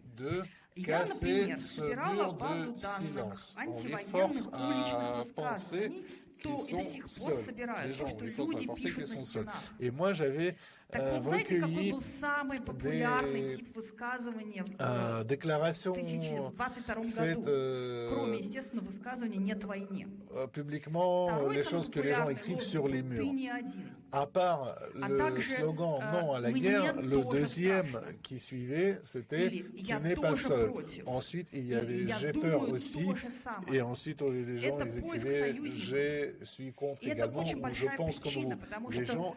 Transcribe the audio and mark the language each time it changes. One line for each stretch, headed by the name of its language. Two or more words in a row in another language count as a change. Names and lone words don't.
Russian: Я, например, собирала базу данных антивоенных уличных высказываний, то и до сих пор собирают, то, что люди пишут на стенах. Так вот, знаете, какой был самый популярный тип высказывания в 2022 году, кроме, естественно, высказывания «нет войне»?
French: Publiquement, les choses que les gens écrivent sur les murs. À part le slogan « Non à la guerre », le deuxième qui suivait, c'était « Tu n'es pas seul ». Ensuite, il y avait « J'ai peur aussi ». Et ensuite, les gens ils écrivaient « Je suis contre également » ou « Je pense comme vous ».